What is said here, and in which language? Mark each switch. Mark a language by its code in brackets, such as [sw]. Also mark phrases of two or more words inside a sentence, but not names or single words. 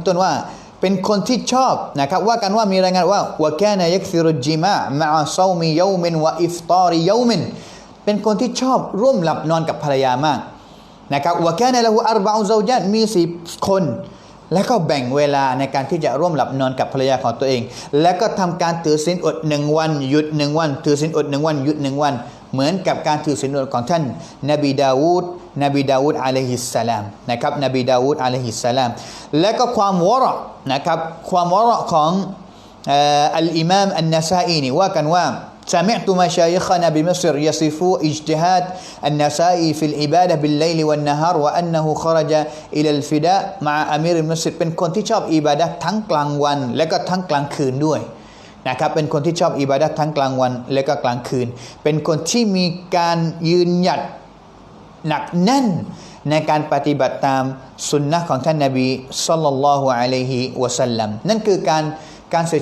[th] ต้นว่าเป็นคนที่ชอบนะครับว่ากันว่ามีรายงานว่า [ar] وكان يكثر الجماع ويصوم يوما ويفطر يوما [th] เป็นคนที่ชอบร่วมหลับนอนกับภรรยามากนะครับ [ar] وكان له أربع زوجات [th] มี4คนแล้วก็แบ่งเวลาในการที่จะร่วมหลับนอนกับภรรยาของตัวเองแล้วก็ทำการถือศีลอด1วันหยุด1วันถือศีลอด1วันหยุด1วันเหมือนกับการถือศีลอดของท่านนบีดาวูดอะลัยฮิสสลามนะครับนบีดาวูด อะลัยฮิสสลามและก็ความวะเราะนะครับความวะเราะของอัลอิมามอันนาซาอีนี่ว่ากันว่า [ar] سمعت مشايخنا بمصر يصفوا اجتهاد النسائي في العبادة بالليل والنهار وأنه خرج إلى الفداء مع أمير مصر [th] เป็นคนที่ชอบอิบาดะห์ทั้งกลางวันและก็ทั้งกลางคืนด้วยนะครับเป็นคนที่ชอบอิบาดะห์ทั้งกลางวันและก็กลางคืนเป็นคนที่มีการยืนหยัดหนักแน่นในการปฏิบัติตามสุนนะของท่านนบีศ็อลลัลลอฮุอะลัยฮิวะซัลลัมนั่นคือการเสีย